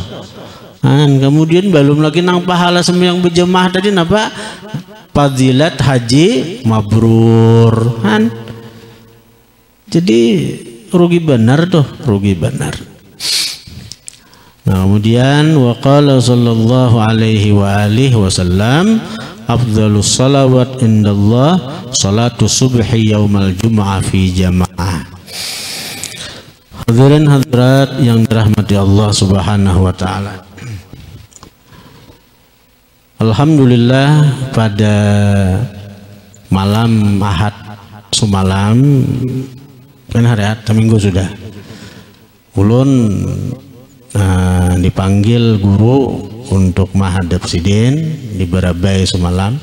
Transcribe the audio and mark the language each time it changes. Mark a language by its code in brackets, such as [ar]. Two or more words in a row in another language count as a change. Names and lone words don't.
[id] Kemudian belum lagi nang pahala sembahyang berjamaah tadi napa? Fadilat [ar] حج مبرور. [id] Jadi rugi benar tuh, rugi benar. Nah, kemudian [ar] وقال صلى الله عليه وعلى آله وسلم، أفضل الصلوات عند الله صلاة الصبح يوم الجمعة في جماعة. [id] Hadirin hadirat yang dirahmati [ar] الله سبحانه وتعالى. [bjn] Alhamdulillah, pada malam Ahad semalam kan hari Ahad minggu sudah ulun dipanggil guru untuk menghadap sidin di Barabai semalam.